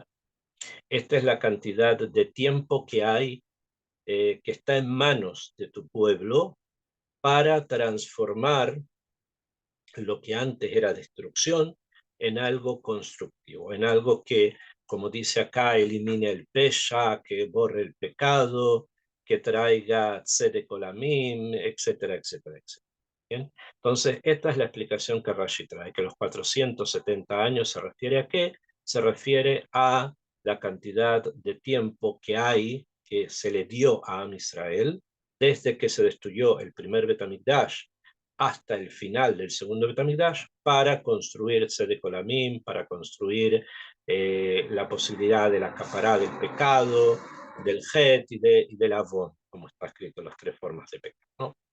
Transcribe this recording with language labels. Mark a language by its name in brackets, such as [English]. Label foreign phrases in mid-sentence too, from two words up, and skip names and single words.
[Spanish] Esta es la cantidad de tiempo que hay, que está en manos de tu pueblo para transformar lo que antes era destrucción en algo constructivo, en algo que, como dice acá, elimine el pesha, que borre el pecado, que traiga [Hebrew] צדק עולמים, [Spanish] etcétera, etcétera, etcétera. ¿Bien? Entonces, esta es la explicación que Rashi trae, que los 470 años se refiere a qué? Se refiere a la cantidad de tiempo que hay, que se le dio a [Hebrew] עם ישראל, [Spanish] desde que se destruyó el primer Betamigdash hasta el final del segundo Betamigdash, para construir [Hebrew] צדק עולמים, [Spanish] para construir la posibilidad de la capará del pecado, del Het y del Avon, como está escrito en las tres formas de pecado, ¿no?